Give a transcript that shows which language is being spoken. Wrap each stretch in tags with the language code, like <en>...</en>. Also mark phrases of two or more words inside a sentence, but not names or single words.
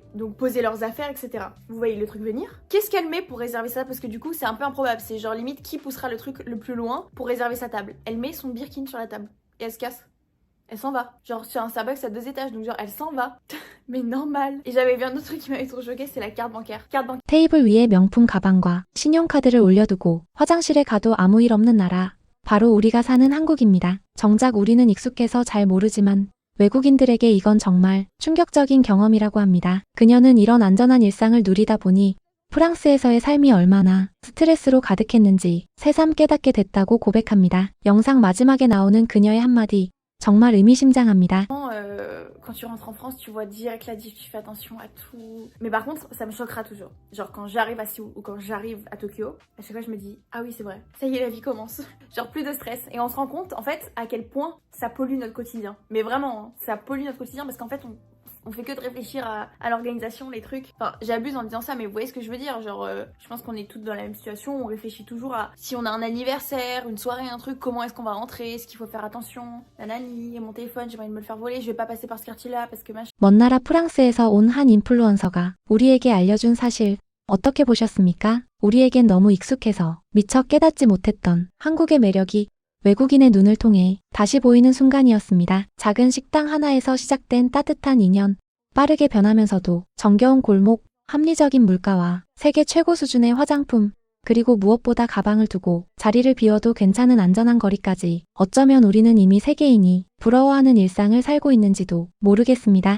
<fr>Donc poser leurs affaires, etc. Vous voyez le truc venir? Qu'est-ce qu'elle met pour réserver ça? Parce que du coup, c'est un peu improbable. C'est genre limite qui poussera le truc le plus loin pour réserver sa table. Elle met son Birkin sur la table et elle se casse. Elle s'en va. Genre sur un Starbucks à 2 étages, donc genre elle s'en va. Mais normal. Et j'avais vu un autre truc qui m'avait trop choqué, c'est la carte bancaire. Carte bancaire.</fr> <ko>테이블 위에 명품 가방과 신용카드를 올려두고 화장실에 가도 아무 일 없는 나라. 바로 우리가 사는 한국입니다. 정작 우리는 익숙해서 잘 모르지만 외국인들에게 이건 정말 충격적인 경험이라고 합니다. 그녀는 이런 안전한 일상을 누리다 보니 프랑스에서의 삶이 얼마나 스트레스로 가득했는지 새삼 깨닫게 됐다고 고백합니다. 영상 마지막에 나오는 그녀의 한마디 정말 의미심장합니다.</ko> <fr>Quand tu rentres en France, tu vois direct la diff, tu fais attention à tout. Mais par contre, ça me choquera toujours. Genre quand j'arrive à Séoul ou quand j'arrive à Tokyo, à chaque fois je me dis ah oui c'est vrai, ça y est la vie commence. Genre plus de stress. Et on se rend compte en fait à quel point ça pollue notre quotidien. Mais vraiment, hein, ça pollue notre quotidien parce qu'en fait on fait que de réfléchir à l'organisation, les trucs. Enfin, j'abuse en disant ça, mais vous voyez ce que je veux dire. Genre, je pense qu'on est toutes dans la même situation. On réfléchit toujours à si on a un anniversaire, une soirée, un truc, comment est-ce qu'on va rentrer, est-ce qu'il faut faire attention. Nanani, mon téléphone, j'ai pas envie de me le faire voler, je vais pas passer par ce quartier-là parce que machin.</fr> <ko>먼 나라 프랑스에서 온 한 인플루언서가 우리에게 알려준 사실 어떻게 보셨습니까? 우리에겐 너무 익숙해서 미처 깨닫지 못했던 한국의 매력이 외국인의 눈을 통해 다시 보이는 순간이었습니다. 작은 식당 하나에서 시작된 따뜻한 인연, 빠르게 변하면서도 정겨운 골목, 합리적인 물가와 세계 최고 수준의 화장품, 그리고 무엇보다 가방을 두고 자리를 비워도 괜찮은 안전한 거리까지 어쩌면 우리는 이미 세계인이 부러워하는 일상을 살고 있는지도 모르겠습니다.</ko>